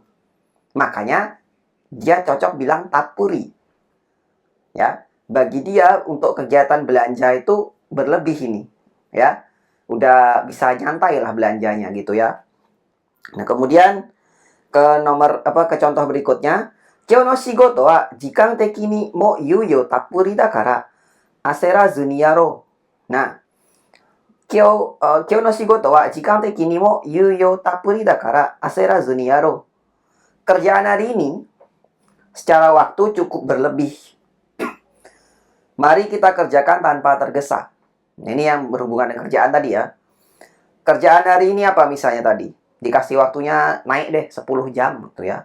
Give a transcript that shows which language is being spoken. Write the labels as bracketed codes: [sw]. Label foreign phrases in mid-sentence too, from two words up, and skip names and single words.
[id] Makanya dia cocok bilang tapuri. Ya, bagi dia untuk kegiatan belanja itu berlebih ini, ya. Udah bisa nyantai lah belanjanya gitu ya. Nah, kemudian ke contoh berikutnya. [ja] 今日の仕事は時間的にも余裕たっぷりだから焦らずにやろう. Nah, 今日の仕事は時間的にも余裕たっぷりだから焦らずにやろう. [id] Kerjaan hari ini secara waktu cukup berlebih. Mari kita kerjakan tanpa tergesa. Ini yang berhubungan dengan kerjaan tadi ya. Kerjaan hari ini apa misalnya tadi? Dikasih waktunya naik deh 10 jam gitu ya.